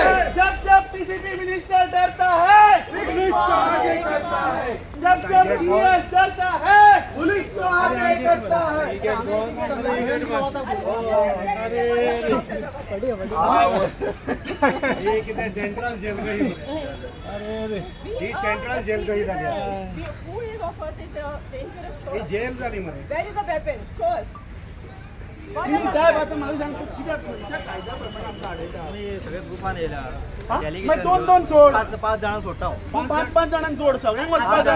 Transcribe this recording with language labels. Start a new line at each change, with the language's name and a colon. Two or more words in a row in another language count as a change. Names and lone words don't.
Hindi: जब जब पीसीपी मिनिस्टर डरता है पुलिस को आगे करता है. जब जब सीएस डरता है पुलिस को आगे करता है.
Konkani: ये कितें सेंट्रल जेल गई? ही सेंट्रल जेल गई जाली. ही जेल जाली मरे. साहेब आता मला सांगतो कित्याक खंयच्या कायद्या प्रमाणे आमकां आडयता? सगळे ग्रुपान येयला मागीर 2-2 सोड 5 जाणां सोडटा हांव. 5-5 जाणांक सोड सगळ्यांक वचपाक जाय.